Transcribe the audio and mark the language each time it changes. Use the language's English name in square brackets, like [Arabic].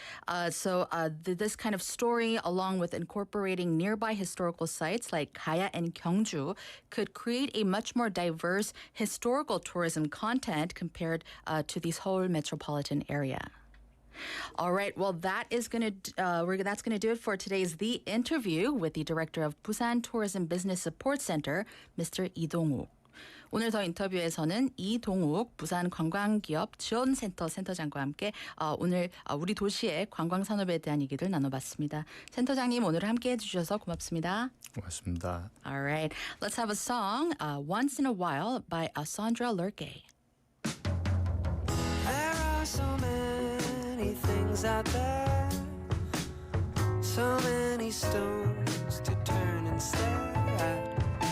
[English] This kind of story, along with incorporating nearby historical sites like Gaya and Gyeongju, could create a much more diverse historical tourism content compared to the Seoul metropolitan area. All right, well, that's going to do it for today's The Interview with the Director of Busan Tourism Business Support Center, Mr. [Korean] 이동욱. 오늘 더 인터뷰에서는 이동욱 부산관광기업지원센터 센터장과 함께 오늘 우리 도시의 관광산업에 대한 얘기를 나눠봤습니다. 센터장님 오늘 함께해 주셔서 고맙습니다. 고맙습니다. [English] All right, let's have a song, Once in a While by Sandra Lurke. There are so many things out there, so many stones to turn and stare at.